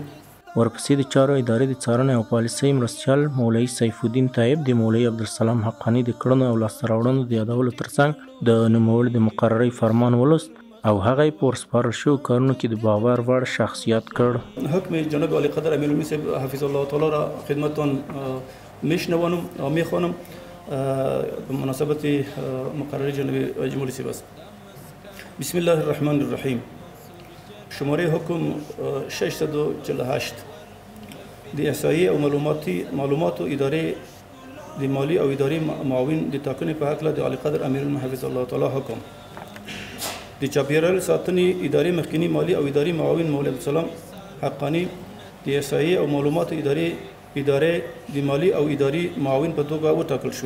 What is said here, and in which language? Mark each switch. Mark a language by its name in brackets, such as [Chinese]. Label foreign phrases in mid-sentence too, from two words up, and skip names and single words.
[Pashto] ورپسې د چارو ادارې د څارنې او پالیسۍ مرستیال مولوي سیف الدین طایب د مولوي عبدالسلام حقانی د کړنو او لاسته راوړنو د یادولو ترڅنګ د نوموړي د مقررۍ فرمان ولوست او هغه یې په ورسپارل شویو کارونو کې د باور وړ شخصیت کړ. [Persian] حکم جناب علی قدر امیر المؤمنین صاحب [Arabic] حفظ الله تعالی [Persian] را خدمتتان میشنوانم و میخوانم به مناسبت مقرری جناب جمهوری صاحب است. [Arabic] بسم الله الرحمن الرحیم. [Pashto] شماره حکم 648 د احصایې او معلوماتو ادارې د مالی او اداري معاون د ټاکنې په هکله د علی قدر امیر المؤمنین [Arabic] حفظ الله تعالی [Pashto] حکم د چاپیریال ساتنې ادارې مخکنی مالی او اداري معاون مولوي عبدالسلام حقانی د احصایې او معلوماتو ادارې د مالی او اداري معاون په توګه وټاکل شو.